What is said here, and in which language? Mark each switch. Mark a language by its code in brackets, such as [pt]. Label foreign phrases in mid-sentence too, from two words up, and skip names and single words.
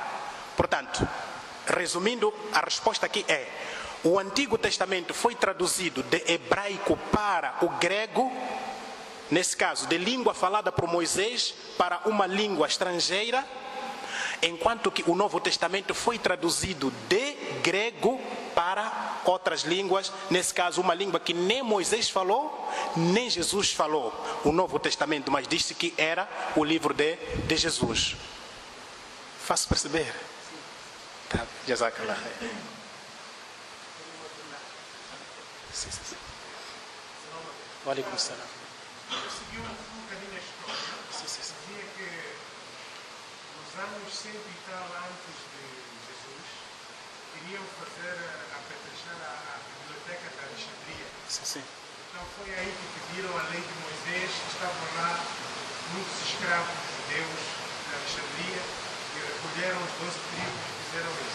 [pt] Portanto, resumindo, a resposta aqui é: o Antigo Testamento foi traduzido de hebraico para o grego, nesse caso, de língua falada por Moisés para uma língua estrangeira, enquanto que o Novo Testamento foi traduzido de grego para outras línguas, nesse caso uma língua que nem Moisés falou, nem Jesus falou, o Novo Testamento, mas disse que era o livro de Jesus. Faço perceber? Tá, jazakallah. Sim. [ar] وعليكم السلام. [pt] Eu segui um bocadinho a história. Dizia que nos anos 100 e tal antes de Jesus iriam fazer a petrechada Sim. Então foi aí que pediram a lei de Moisés, que estavam lá muitos escravos judeus de Alexandria, e recolheram os 12 tribos e fizeram isso.